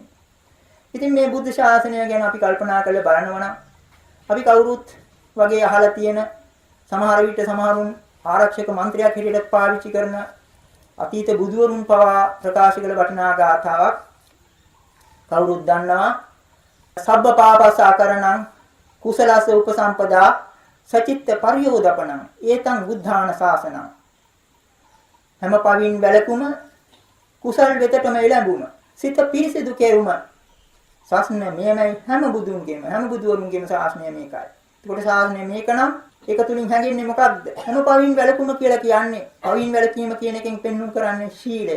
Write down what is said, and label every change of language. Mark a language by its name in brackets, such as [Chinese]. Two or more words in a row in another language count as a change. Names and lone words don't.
[Sinhala] ඉතින් මේ බුද්ධ ශාසනය ගැන අපි කල්පනා කරලා බලනවා නම් අපි කවුරුත් වගේ අහලා තියෙන සමහර විට සමහරුන් ආරක්ෂක මන්ත්‍රයක් හැටියට පාවිච්චි කරන අතීත බුදුවරුන් පවා ප්‍රකාශ කළ වටිනා ගාථාවක් කවුරුත් දන්නවා. [Pali] සබ්බ පාපසාකරණං කුසලස උපසම්පදා සචිත්ත පරියෝදපණං ඒතං බුද්ධාන ශාසනං. [Sinhala] හැම පවින් වැළකුම කුසල් වෙතටම එළඹුම සිත පිරිසිදු කෙරුම ශාසනය මෙයමයි හැම බුදුන්ගේම හැම බුදුවරුන්ගේම ශාසනය මේකයි. ඒකට ශාසනය මේක නම් ඒක තුලින් හැඟෙන්නේ මොකක්ද? හැම පවින් වැළකුම කියලා කියන්නේ පවින් වැළකීම කියන එකෙන් පෙන්වුම් කරන්නේ ශීලය.